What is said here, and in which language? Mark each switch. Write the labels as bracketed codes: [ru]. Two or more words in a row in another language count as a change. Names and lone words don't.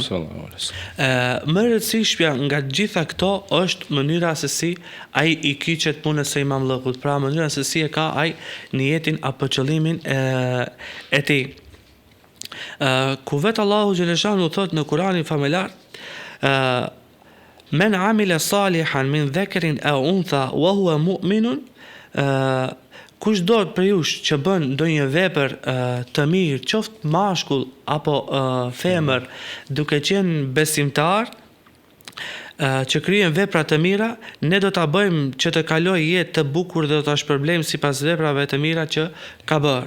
[sq] Më e rëndësishmja nga gjitha këto është mënyra se si ai i kyçet punës së imamllëkut, pra mënyra se si e ka ai niyetin apo qëllimin e tij. ku vetë Allahu xhaleshanu thot në Kur'anin famëlar, [ar] من عمل صالحا من ذكر أو أنثى وهو مؤمن, [sq] kush do për jush që bën ndonjë vepër të mirë, qoftë mashkull apo femër, duke qenë besimtar, që krijen vepra të mira, ne do ta bëjmë që të kalojë jetë të bukur dhe do ta shpërblejmë sipas veprave të mira që ka bërë.